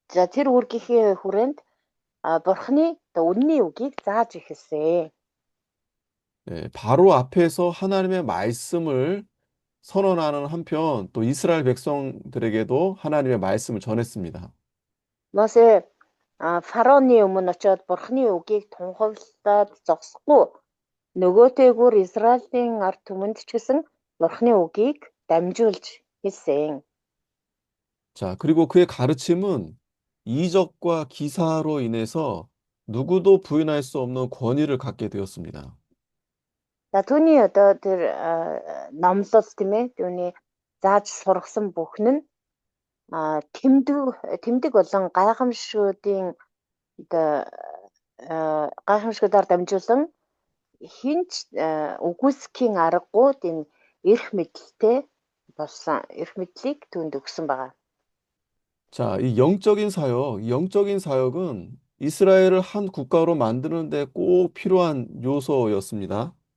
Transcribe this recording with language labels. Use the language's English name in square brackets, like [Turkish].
[Mongolian] Тэр үүргийнхээ хүрээнд Бурхны одоо үнний үгийг зааж эхэлсэн. [Korean] 예, 바로 앞에서 하나님의 말씀을 선언하는 한편 또 이스라엘 백성들에게도 하나님의 말씀을 전했습니다. [Mongolian] Мосе фараоны өмнө очиод Бурхны үгийг тунхаглаад зогсохгүй нөгөөтэйгүр Израилийн ард түмэнд ч гэсэн Бурхны үгийг дамжуулж хэлсэн. [Korean] 자, 그리고 그의 가르침은 이적과 기사로 인해서 누구도 부인할 수 없는 권위를 갖게 되었습니다. [Mongolian] За түүний одоо тэр номлол тийм ээ түүний зааж сургасан бүхэн нь тэмдэг болон гайхамшгуудын одоо гайхамшгуудаар дамжуулан хинч үгүйсгийн аргагүй тийм эрх мэдэлтэй болсон эрх мэдлийг түүнд өгсөн байгаа. [Korean] 자, 이 영적인 사역은 이스라엘을 한 국가로 만드는 데 꼭 필요한 요소였습니다.